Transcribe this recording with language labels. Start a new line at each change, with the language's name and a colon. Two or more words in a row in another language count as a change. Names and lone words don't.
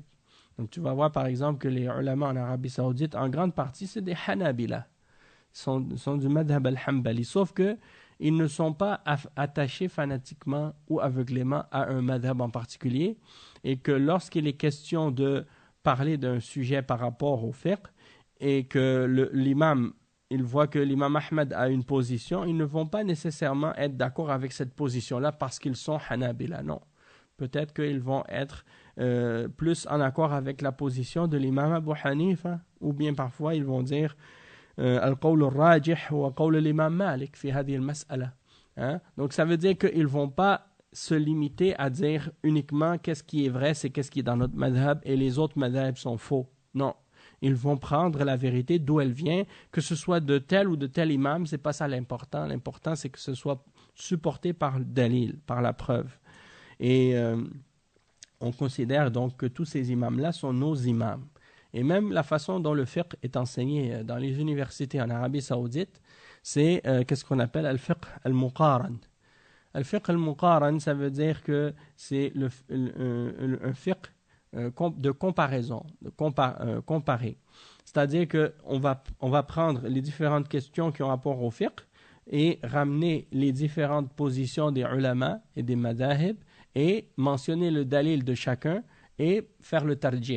French: Donc tu vas voir par exemple que les ulama en Arabie Saoudite, en grande partie, c'est des Hanabila, sont du
Arabic: مذهب الحنبلي,
French: sauf que ils ne sont pas attachés fanatiquement ou aveuglément à un madhab en particulier, et que lorsqu'il est question de parler d'un sujet par rapport au fiqh, et que l'imam, il voit que l'imam Ahmad a une position, ils ne vont pas nécessairement être d'accord avec cette position-là parce qu'ils sont Hanabila, non. Peut-être qu'ils vont être plus en accord avec la position de l'imam Abu Hanifa, ou bien parfois ils vont dire
Arabic: القول الراجح وقول الإمام مالك في هذه المسألة.
French: Donc ça veut dire qu'ils ne vont pas se limiter à dire uniquement qu'est-ce qui est vrai, c'est qu'est-ce qui est dans notre madhab et les autres madhabs sont faux. Non. Ils vont prendre la vérité d'où elle vient, que ce soit de tel ou de tel imam, c'est pas ça l'important. L'important, c'est que ce soit supporté par le dalil, par la preuve. Et on considère donc que tous ces imams-là sont nos imams. Et même la façon dont le fiqh est enseigné dans les universités en Arabie Saoudite, c'est qu'est-ce qu'on appelle
Arabic: الفقه المقارن. الفقه المقارن,
French: ça veut dire que c'est un fiqh de comparaison, de comparer. C'est-à-dire qu'on va prendre les différentes questions qui ont rapport au fiqh et ramener les différentes positions des ulama et des madahib et mentionner le dalil de chacun et faire le tarjih.